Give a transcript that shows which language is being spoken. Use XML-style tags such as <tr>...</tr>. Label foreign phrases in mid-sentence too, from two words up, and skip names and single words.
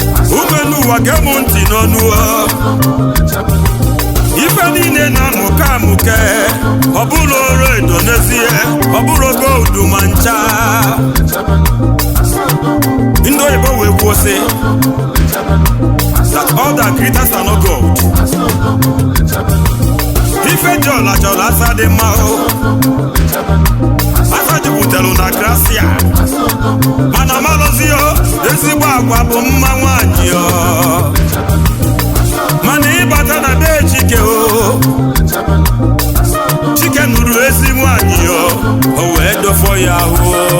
<ig>Ụmụ enu ụwa gee m ntị n'ọnụ o. Ife niile na-amụke amụke, ọ bụrụ ọrụ edo n'ezie, ọ bụrụ gold ma ncha. Ndị oyibo wee kwuo sị,</ig> <en>that all that glitters are not gold.</en> <ig>Ife dị ọla chọrọ asa dị mma o. Asa jupụtara na gracia. Mana malụzi o, ezigbo agwa bụ mma nwaanyị o. Mana ịbata na be Chike o, Chike nụrụ ezi nwaanyị o, o wee dọfọ ya ahụ.</ig>